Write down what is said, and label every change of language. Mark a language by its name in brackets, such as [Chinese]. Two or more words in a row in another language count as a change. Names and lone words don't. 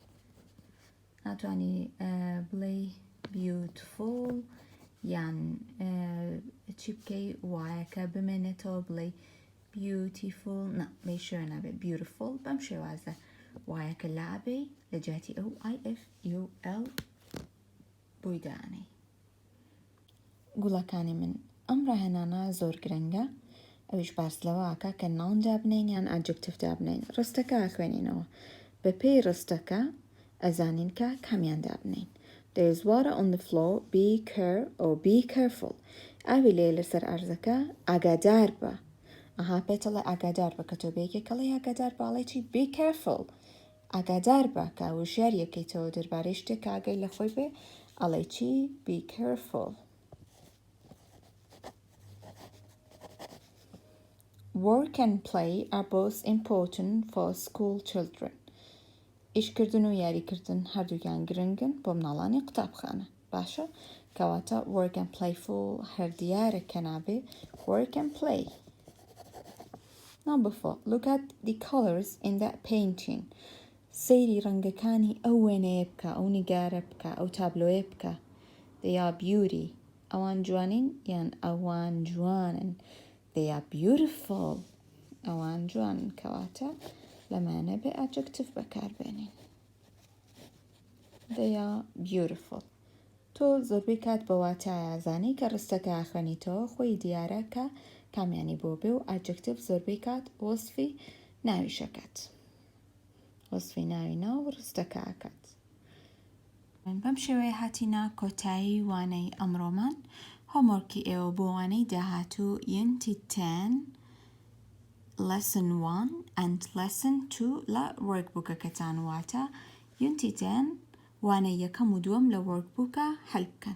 [Central Kurdish] ناتوانی بڵێ beautiful یان چی بکەی وایەکە بمێنێتەوە بڵێ beautiful نە بێ شوێ نابێ beautiful بەم شێوازە وایەکە لابێ لە جاتی ئەو iful بۆی دانەی. گوڵەکانی من ئەم ڕاهێنانە زۆر گرنگە ئەویش باس لەوەکە کە ناون دابنین یان adjective دابنین ڕستەکە خوێنینەوە بە پێی ڕستەکە ئەزانین کە کامیان دابنین. [English] There is water on the floor. Be care or be careful. [Central Kurdish] ئاوی لێ لەسەر ئەرزەکە ئاگادار بە. پێتەڵێ ئاگادار بە کە تۆ بەیەکێک کەڵێ ئاگادار باڵێ چی [English] be careful. [Central Kurdish] ئاگادار بە کە وشیار یەکەیتەوە دەربارەی شتێک ئاگای لە خۆی بێ ئەڵێ چی [English] be careful. Work and play are both important for school children. [Central Kurdish] ئیشکردن و یاریکردن هەردووکیان گرنگن بۆ مناڵانی قوتابخانە باشە کەواتە [English] work and playful [Central Kurdish] هەر دیارە کە نابێ [English] work and play. Number 4. Look at the colors in that painting. [Central Kurdish] سەیری ڕەنگەکانی ئەو وێنەیە بکە ئەو نیگارە بکە ئەو تابلۆیە بکە. [English] They are beauty. [Central Kurdish] ئەوان جوانین یان ئەوان جوانن. [English] They are beautiful. [Central Kurdish] ئەوان جوانن کەواتە لەمانە بێ adjective بەکاربێنین. [English] They are beautiful. [Central Kurdish] تۆ زۆربەی کات بە واتایە زانی کە ڕستەکە ئاخوێنیتەوە خۆی دیارە کە کامیانی بۆ بێ و adjective زۆربەی کات وەسفی ناویشەکەت وەسفی ناوی ناو ڕستەکە ئاکات. بەم شێوەیە هاتینا کۆتایی وانەی ئەمڕۆمان هۆمۆرکی ئێوە بۆ وانەی داهاتوو [English] Unit 10 Lesson 1 and Lesson 2 [Central Kurdish] لە workbookەکەتان واتە Unit 10 وانەی یەکەم و دووەم لە workbookە هەڵ بکەن.